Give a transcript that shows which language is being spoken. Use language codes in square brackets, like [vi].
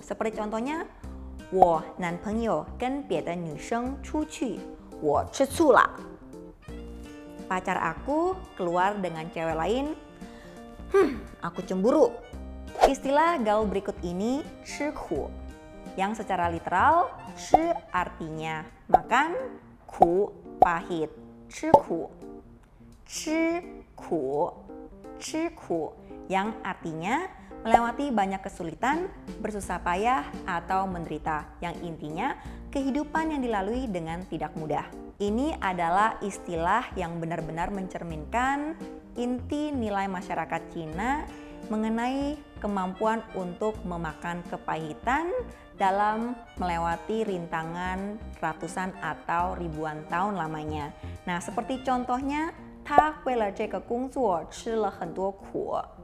[id] Seperti contohnya, [zh] 我男朋友跟别的女生出去，我吃醋了。 [id] Pacar aku keluar dengan cewek lain, aku cemburu. Istilah gaul berikut ini, 吃苦, yang secara literal, 吃 artinya makan, 苦 pahit, 吃苦. 吃苦, 吃苦, yang artinya melewati banyak kesulitan, bersusah payah, atau menderita. Yang intinya, kehidupan yang dilalui dengan tidak mudah. Ini adalah istilah yang benar-benar mencerminkan inti nilai masyarakat Cina mengenai kemampuan untuk memakan kepahitan dalam melewati rintangan ratusan atau ribuan tahun lamanya. Nah, seperti contohnya, [zh] 他为了这个工作吃了很多苦.